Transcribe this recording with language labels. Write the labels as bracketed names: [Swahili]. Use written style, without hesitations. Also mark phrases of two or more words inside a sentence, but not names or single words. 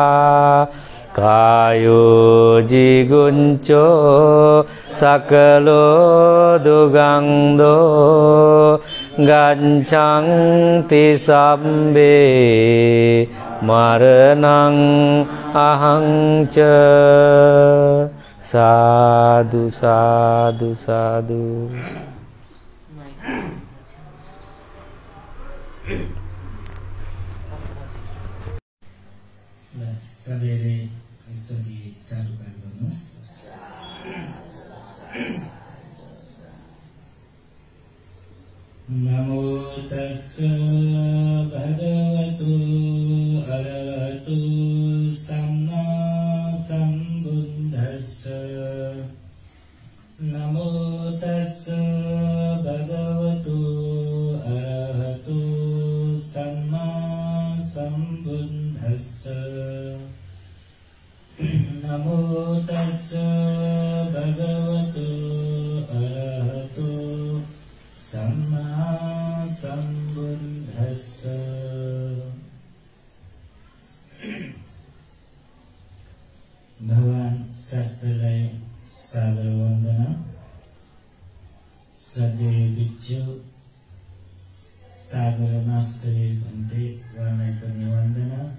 [Pali] कायो जिगुंचो सकलो दुगंदो गच्छन्ति सम्बे मरणं अहं च साधु साधु साधु। [Nepali] सबैले एकचोटि साधुवाद गर्नु। [Pali] नमो तस्स भगवतो अरहतो सम्मा सम्बुद्धस्स। नमो तस्स भगवतो अरहतो सम्मा सम्बुद्धस्स। नमो तस्स भगवतो अरहतो सम्मा सम्बुद्धस्स। [Nepali] भगवान शास्त्रलाई सादर वन्दना। श्रद्धेय भिक्षु सागर मास्टरले भन्थे उहाँलाई पनि वन्दना।